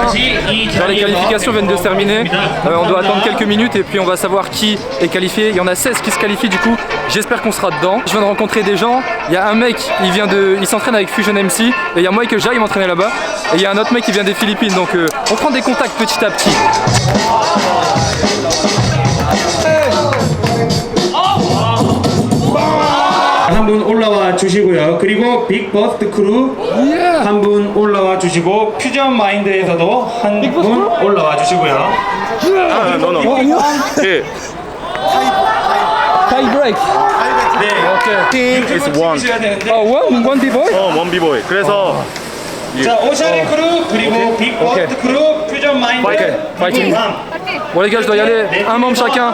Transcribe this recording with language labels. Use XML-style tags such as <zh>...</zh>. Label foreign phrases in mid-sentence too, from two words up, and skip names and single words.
<fr>Genre, les qualifications viennent de se terminer. On doit attendre quelques minutes et puis on va savoir qui est qualifié. Il y en a 16 qui se qualifient du coup. J'espère qu'on sera dedans. Je viens de rencontrer des gens. Il y a un mec, il s'entraîne avec Fusion MC. Et il y a moi que j'aille m'entraîner là-bas. Et il y a un autre mec qui vient des Philippines. Donc on prend des contacts petit à petit.</fr> <ko>한 분 올라와 주시고요. 그리고 빅버스트 크루 한 분 올라와 주시고 퓨전 마인드에서도 한 분 올라와 주시고요. no. 예.</ko> <en>Tie break.</en> <ko>네.</ko> <en>Team is one.</en> <ko>주셔야 되는데.</ko> <en>One B-boy? One B-boy. 그래서</en> <ko>자, 오샤리 크루 그리고 빅버스트 크루 퓨전 마인드.</ko> <en>Fighting.</en> <fr>Bon les gars, je dois y aller. Un membre chacun.</fr>